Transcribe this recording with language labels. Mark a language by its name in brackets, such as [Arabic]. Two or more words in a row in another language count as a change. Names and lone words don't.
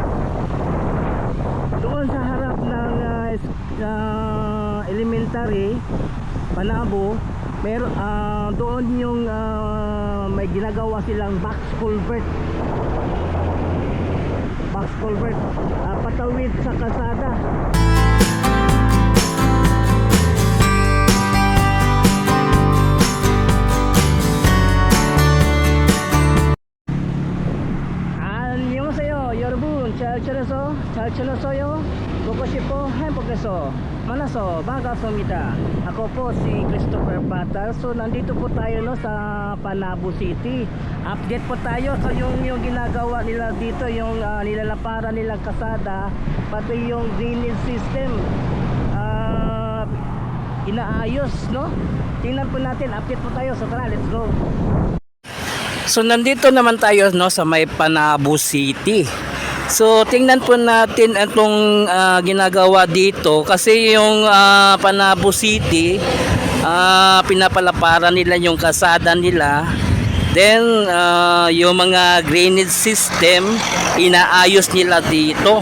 [Filipino] Doon sa harap ng elementary Panabo, doon yung may ginagawa silang [English] box culvert, [Filipino] patawid sa kalsada. [Korean] 안녕하세요 여러분, 잘 지냈어요? 보고 싶어 행복해서 만나서 반갑습니다. [Filipino] Ako po si Christopher Bata. So nandito po tayo, no, sa Panabo City. Update po tayo sa yung ginagawa nila dito, yung nilalaparan nilang kasada, pati yung [English] drainage system [Filipino] inaayos, no? Tingnan po natin, update po tayo. So tara, [English] let's go. [Filipino] So nandito naman tayo, no, sa may Panabo City. So tingnan po natin itong ginagawa dito, kasi yung Panabo City, pinapalaparan nila yung kasada nila. Then yung mga [English] drainage system [Filipino] inaayos nila dito.